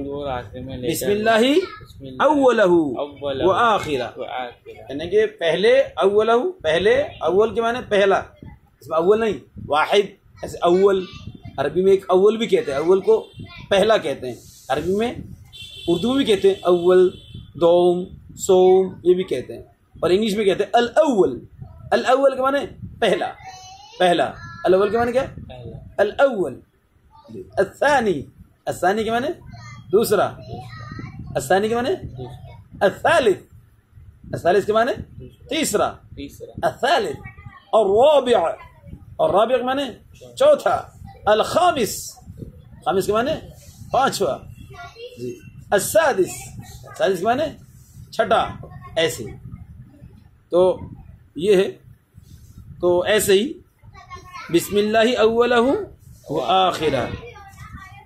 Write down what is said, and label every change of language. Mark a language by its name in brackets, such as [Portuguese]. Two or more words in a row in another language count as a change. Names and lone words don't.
[Arabic] بسم اللہ اولہ وآخرہ. [Urdu] یعنی کہ پہلے اولہ, پہلے اول کے معنی پہلا, اس میں اول نہیں واحد. ایسے اول عربی میں ایک اول بھی کہتے ہیں, اول کو پہلا کہتے ہیں عربی میں. اردو میں بھی کہتے ہیں اول, دوم, سوم, یہ بھی کہتے ہیں. اور انگلش میں کہتے ہیں الاول. الاول کے معنی پہلا, پہلا. الاول کے معنی کیا ہے؟ الاول. الثانی, الثانی کے معنی دوسرا. الثانی کے معنی الثالث. الثالث کے معنی تیسرا. الثالث. الرابع, اور رابع کے معنی چوتھا. الخامس, خامس کے معنی پانچواں. جی السادس, سادس کے معنی چھٹا. ایسے تو یہ ہے. [Arabic] تو ایسے ہی بسم اللہ اولہ وآخرہ.